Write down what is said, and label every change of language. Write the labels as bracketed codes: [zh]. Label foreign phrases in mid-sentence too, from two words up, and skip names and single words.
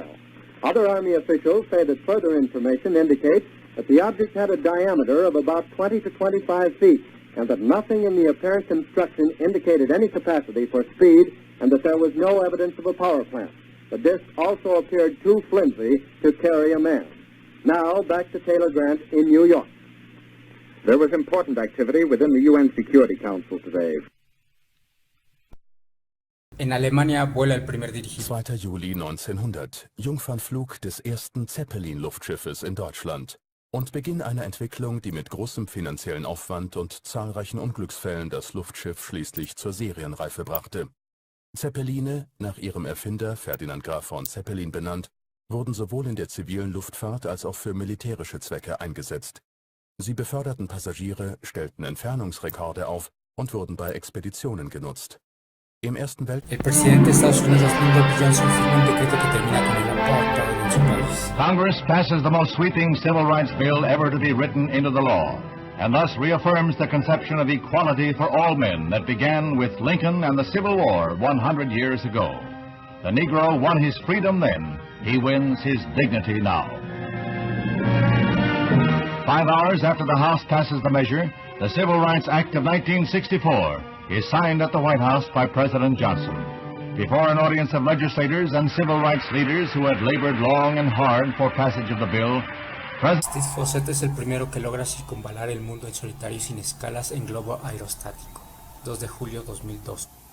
[en] Other Army officials say that further information indicates that the object had a diameter of about 20 to 25 feet, and that nothing in the apparent construction indicated any capacity for speed, and that there was no evidence of a power plant. The disc also appeared too flimsy to carry a man. Now, back to Taylor Grant in New York. There was important activity within the UN Security Council today. [es] En Alemania vuela el primer dirigido. [de] 2. Juli 1900, Jungfernflug des ersten Zeppelin-Luftschiffes in Deutschland und Beginn einer Entwicklung, die mit großem finanziellen Aufwand und zahlreichen Unglücksfällen das Luftschiff schließlich zur Serienreife brachte. Zeppeline, nach ihrem Erfinder Ferdinand Graf von Zeppelin benannt, wurden sowohl in der zivilen Luftfahrt als auch für militärische Zwecke eingesetzt. Sie beförderten Passagiere, stellten Entfernungsrekorde auf und wurden bei Expeditionen genutzt. Im Ersten Weltkrieg. [es] El presidente de Estados Unidos, Lyndon Johnson, firma un decreto que termina con el apartheid en su país. [en] Congress passes the most sweeping civil rights bill ever to be written into the law, and thus reaffirms the conception of equality for all men that began with Lincoln and the Civil War 100 years ago. The Negro won his freedom then. He wins his dignity now. 5 hours after the House passes the measure, the Civil Rights Act of 1964 is signed at the White House by President Johnson. Before an audience of legislators and civil rights leaders who had labored long and hard for passage of the bill, [es] Steve Fossett es el primero que logra circunvalar el mundo en solitario sin escalas en globo aerostático. 2 de julio 2002.